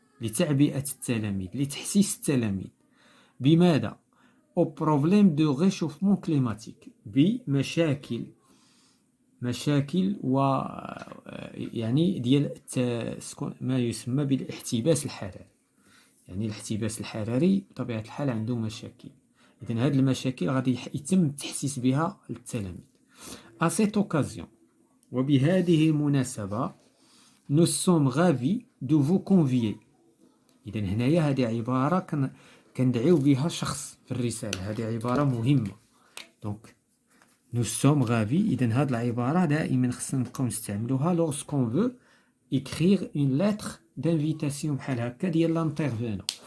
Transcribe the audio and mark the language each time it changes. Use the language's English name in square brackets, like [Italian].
[Arabic] لتعبئة التلاميذ، لتحسيس التلاميذ. بماذا؟ [French] au problème de réchauffement climatique، [Arabic] بمشاكل و يعني ديال ما يسمى بالاحتباس الحراري. يعني الاحتباس الحراري بطبيعة الحال عنده مشاكل، إذن هذه المشاكل غادي يتم التحسيس بها للتلاميذ. [French] à cette occasion، [Arabic] وبهذه المناسبة، [French] nous sommes ravis de vous convier. [Arabic] إذن هنايا هذه عبارة كندعيو بها شخص في الرسالة، هذه عبارة مهمة. دونك [French] nous sommes ravis، [Arabic] إذن هذه العبارة دائما خصنا نبقاو نستعملوها [French] lorsqu'on veut écrire une lettre d'invitation [Arabic] بحال هكا ديال l'intervenant.